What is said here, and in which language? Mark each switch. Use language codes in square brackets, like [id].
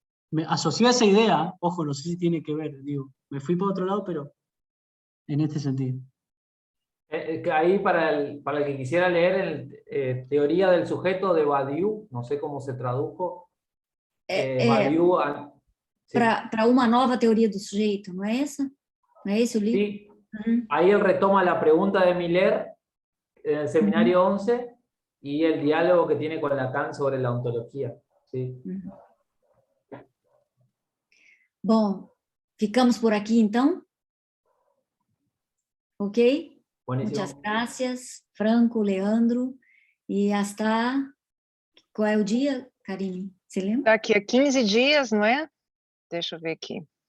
[es] Me asocié a esa idea, ojo, no sé si tiene que ver, digo, me fui por otro lado, pero en este sentido. Ahí para el que quisiera leer Teoría del sujeto de Badiou, no sé cómo se tradujo. Badiou, sí. [pt] Para uma nova teoria do sujeito, não é essa? Não é esse o livro? [es] Sí. Ahí él retoma la pregunta de Miller en el seminario 11 y el diálogo que tiene con Lacan sobre la ontología. Sí. [pt] Bom, ficamos por aqui então? Ok? [es] Buenísimo. Muchas gracias, Franco, Leandro. E hasta... [pt] Qual é o dia, Karine? Você lembra? Daqui a 15 dias, não é? Deixa eu ver aqui.